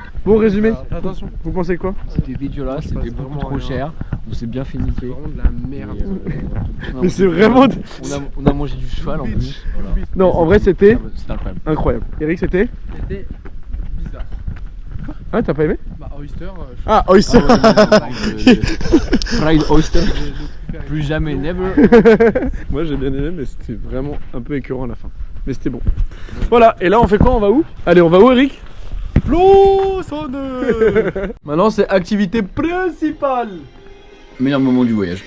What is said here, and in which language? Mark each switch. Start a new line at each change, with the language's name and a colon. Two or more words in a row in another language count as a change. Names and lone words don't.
French: Bon résumé, attention, vous pensez quoi? C'était dégueulasse, c'était beaucoup trop cher. On s'est bien fait niquer. Vraiment de la merde. Mais c'est vraiment. On a mangé du cheval en plus. Voilà. Non, en vrai, c'était C'était incroyable. incroyable. Eric, c'était. C'était bizarre. Ah, t'as pas aimé? Bah, Oyster, Ah, oyster.
English: Fried oyster.
French: Plus jamais, never. Moi, j'ai bien aimé, mais c'était vraiment un peu écœurant à la fin. Mais c'était bon. Voilà, et là, on fait quoi? On va où? Allez, on va où, Eric? Maintenant, c'est activité principale. Meilleur moment du voyage.